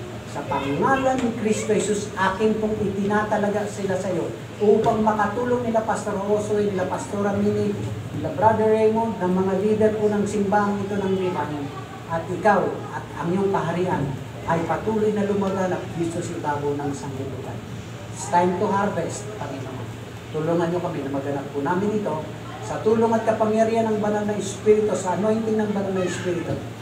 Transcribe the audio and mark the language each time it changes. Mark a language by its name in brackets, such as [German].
[Filipino] Sa pangalan ni Kristo Jesus, akin pong itinatalaga sila sa iyo upang makatulong nila Pastor Osoy, nila Pastora Mini, nila Brother Raymond, ng mga leader po ng simbahang ito ng divine. At ikaw at ang iyong kaharian ay patuloy na lumaganap dito sa ibabaw ng sanglibutan. [English] It's time to harvest, Panginoon. [Filipino] Tulungan niyo kami na maganap po namin ito sa tulong at kapangyarihan ng Banal na Espiritu, sa anointing ng Banal na Espiritu.